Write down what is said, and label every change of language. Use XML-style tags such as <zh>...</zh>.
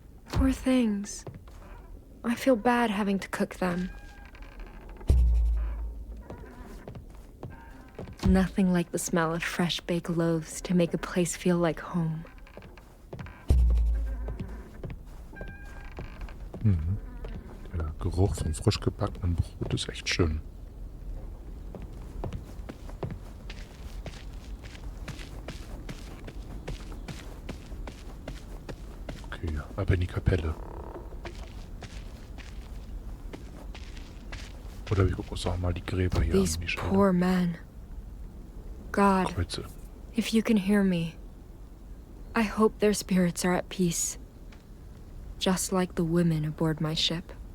<en>Poor things. I feel bad having to cook them. Nothing like the smell of fresh baked loaves to make a place feel like home. Mhm.</en> <de>Der Geruch von frisch gebackenem Brot ist echt schön. Okay, aber in die Kapelle. Oder wir gucken uns auch mal die Gräber hier</de> <en>These</en> <de>an. Die</de> <en>poor men. God,</en> <de>Kreuze.</de> <en>if you can hear me, I hope their spirits are at peace. Just like the women aboard my ship.</en>